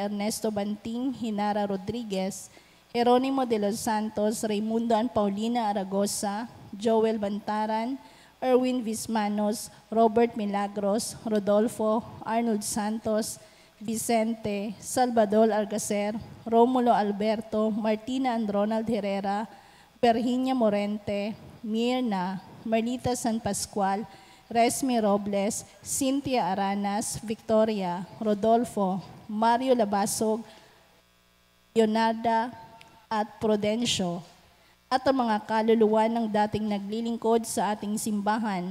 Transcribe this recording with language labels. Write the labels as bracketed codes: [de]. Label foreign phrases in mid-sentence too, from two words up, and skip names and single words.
[tl] Ernesto Banting, Hinara Rodriguez, Jeronimo de los Santos, Raimundo and Paulina Aragosa, Joel Bantaran, Erwin Vismanos, Robert Milagros, Rodolfo, Arnold Santos, Vicente, Salvador Algacer, Romulo Alberto, Martina and Ronald Herrera, Virginia Morente, Mirna, Marlita San Pascual, Resme Robles, Cynthia Aranas, Victoria, Rodolfo, Mario Labasog, Leonarda at Prudencio, at ang mga kaluluwa ng dating naglilingkod sa ating simbahan.